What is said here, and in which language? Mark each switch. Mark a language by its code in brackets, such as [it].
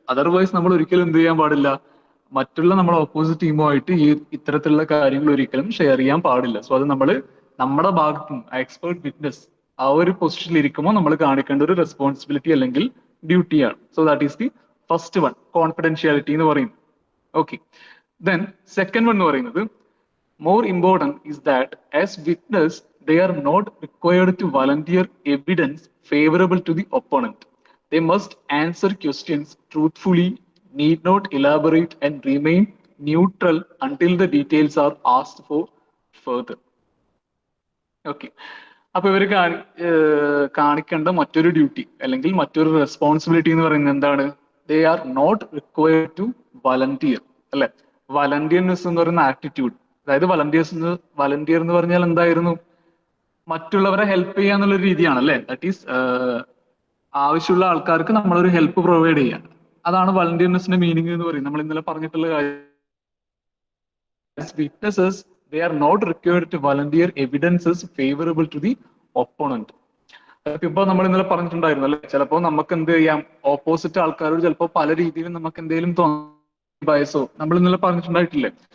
[ml] Otherwise നമ്മൾ ഒരിക്കലും എന്ത് ചെയ്യാൻ പാടില്ല, മറ്റുള്ള നമ്മുടെ ഓപ്പോസിറ്റ് ടീമുമായിട്ട് ഈ ഇത്തരത്തിലുള്ള കാര്യങ്ങൾ ഒരിക്കലും ഷെയർ ചെയ്യാൻ പാടില്ല. സോ അത് നമ്മൾ നമ്മുടെ ഭാഗത്തും എക്സ്പേർട്ട് വിറ്റ്നസ് ആ ഒരു പൊസിഷനിൽ ഇരിക്കുമ്പോൾ നമ്മൾ കാണിക്കേണ്ട ഒരു റെസ്പോൺസിബിലിറ്റി അല്ലെങ്കിൽ ഡ്യൂട്ടിയാണ്. [en] so that is the first one, confidentiality [ml] എന്ന് പറയുന്നത്. [en] okay, then second one [ml] എന്ന് പറയുന്നത് [en] more important is that as witness they are not required to volunteer evidence favorable to the opponent. They must answer questions truthfully, need not elaborate, and remain neutral until the details are asked for further. [ml] Okay, അപ്പൊ ഇവർ കാണിക്കേണ്ട മറ്റൊരു duty അല്ലെങ്കിൽ മറ്റൊരു responsibility എന്ന് പറയുന്നത് എന്താണ്? [en] They are not required to volunteer, അല്ലെ? [ml] വളണ്ടിയർനെസ് എന്ന് പറയുന്ന ആറ്റിറ്റ്യൂഡ്, അതായത് വളണ്ടിയർ എന്ന് പറഞ്ഞാൽ എന്തായിരുന്നു? മറ്റുള്ളവരെ ഹെൽപ്പ് ചെയ്യുക എന്നുള്ള രീതിയാണ്, അല്ലെ? [en] that is [ml] ആവശ്യമുള്ള ആൾക്കാർക്ക് നമ്മളൊരു ഹെൽപ്പ് പ്രൊവൈഡ് ചെയ്യുക. അതാണ് വളണ്ടിയർനെസിന്റെ മീനിങ് എന്ന് പറയുന്നത്. നമ്മൾ ഇന്നലെ പറഞ്ഞിട്ടുള്ള കാര്യം, [en] witnesses they are not required to volunteer evidences favorable to the opponent. [ml] ഇപ്പൊ നമ്മൾ ഇന്നലെ പറഞ്ഞിട്ടുണ്ടായിരുന്നു, അല്ലെ? ചിലപ്പോൾ നമുക്ക് എന്ത് ചെയ്യാം, ഓപ്പോസിറ്റ് ആൾക്കാരോട് ചിലപ്പോൾ പല രീതിയിലും നമുക്ക് എന്തെങ്കിലും ബയസോ നമ്മൾ ഇന്നലെ പറഞ്ഞിട്ടുണ്ടായിട്ടില്ലേ?